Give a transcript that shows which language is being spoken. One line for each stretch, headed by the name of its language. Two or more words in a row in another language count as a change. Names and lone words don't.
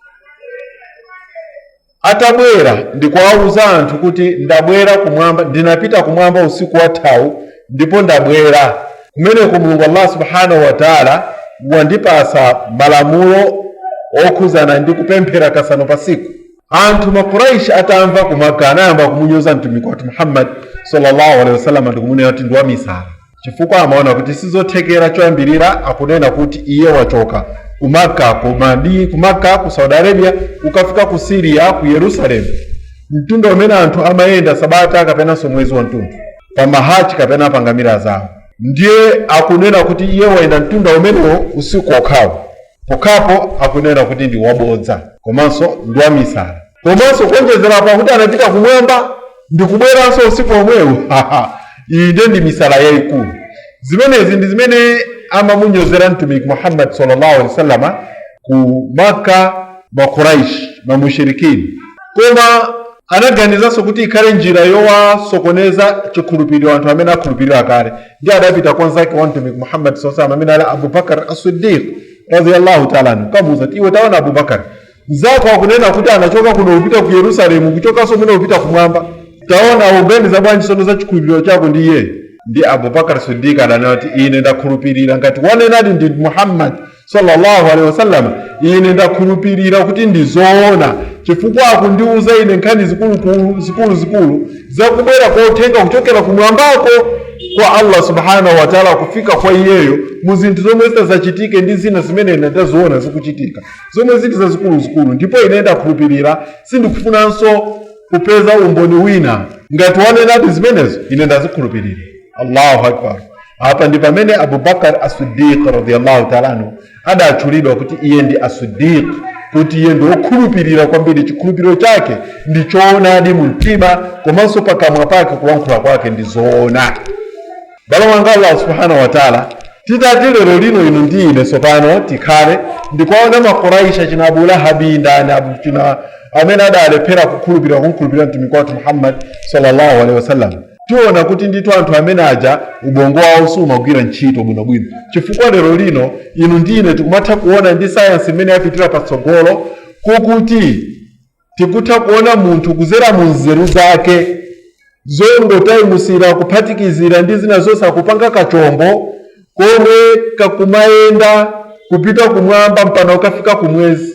Nyanja: Atabwera ndikwauza anthu kuti ndabwera kumwamba, ndinapita kumwamba usiku wathawu ndipo ndabwera kumeneko. Mulungu Allah
Arabic: سبحانه وتعالى
Nyanja: wandipasa malamulo okhuzana ndi kupemphera kasanu pasiku. anthu makuraish atamva ku Makka anayamba kumunyoza mtumiki wathu Muhammad
Arabic: صلى الله عليه وسلم
Nyanja: ndikunena kuti ndi wamisala, chifukwa amaona kuti sizothekera choyambirira akunena kuti iye wachoka ku Makka, ku Makka, ku Saudi Arabia, ukafika ku Syria, ku Yerusalemu, mtunda umene anthu amayenda sabata kapenanso mwezi wa mtundu pa mahaji kapena pa ngamira zawo. Ndiye akunena kuti iye waenda mtunda umenewo usiku okhawo, pokapo akunena kuti ndi wabodza komanso ndi wamisala. Komanso kuonjezera pa kuti anapita kumwamba ndi kubweranso usiku omwewo. Iyi ndi misala yayikulu. Zimenezi ndi zimene amamunyozera mtumiki Muhammad
Arabic: صلى الله عليه وسلم
Nyanja: ku Makka, makuraish, mamushirikini. Koma anaganizanso kuti ikhale njira yowasokoneza chikhulupiriro anthu amene akhulupirira kale. Ndi adapita kwa nzake wa mtumiki Muhammad
Arabic: صلى الله عليه وسلم
Nyanja: amene ali Abu Bakar as-Siddiq
Arabic: رضي الله تعالى عنه,
Nyanja: kamuza iwe taona Abu Bakar zako akunena kuti anachoka kuno upita ku Yerusalemu, kuchokanso mene upita kumwamba, taona uganiza bwanji sono za chikhulupiriro chako ndi iye. Ndi Abu Bakar Siddiq adanena kuti ine ndakhulupirira ngati wanenadi ndi Muhammad
Arabic: صلى الله عليه وسلم,
Nyanja: ine ndakhulupirira kuti ndi zoona, chifukwa akundiuza ine nkhani zikulu zakubwera kwa uthenga kuchokera kumwambako kwa Allah
Arabic: سبحانه وتعالى
Nyanja: kufika kwa iyeyo mu zinthu zomwe zitazachitike ndi zina zimene ine ndaziona zikuchitika, zomwe ziti zazikulu. Ndipo ine ndakhulupirira, sindikufunanso kupeza umboni wina ngati wanenadi zimenezo, ine ndazikhulupirira.
Arabic: الله أكبر.
Nyanja: Apa ndi pamene Abu Bakar as-Siddiq
Arabic: رضي الله تعالى عنه
Nyanja: adatchulidwa kuti iye ndi as-Siddiq, kuti iye ndi wokhulupirira kwambiri, chikhulupiriro chake ndi choonadi mu mtima, komanso pakamwa pake kulankhula kwake ndi zoona. Bala wanga Allah
Arabic: سبحانه وتعالى
Nyanja: titati lero lino ino ndi ine sopano tikhale ndikuona makuraish china Abu Lahab ndani china amene adalephera kukhulupirira mtumiki wathu Muhammad
Arabic: صلى الله عليه وسلم.
Nyanja: Tiona kuti ndithu anthu amene aja ubongo wawo sumagwira ntchito bwinobwino, chifukwa lero lino inu ndine tikumatha kuona ndi science imene yapitira patsogolo kukuti tikutha kuona munthu kuzera mu nzeru zake zongotayimusira kuphatikizira ndi zina zonse akupanga kachombo komwe kakumayenda kupita kumwamba mpaka ukafika kumwezi.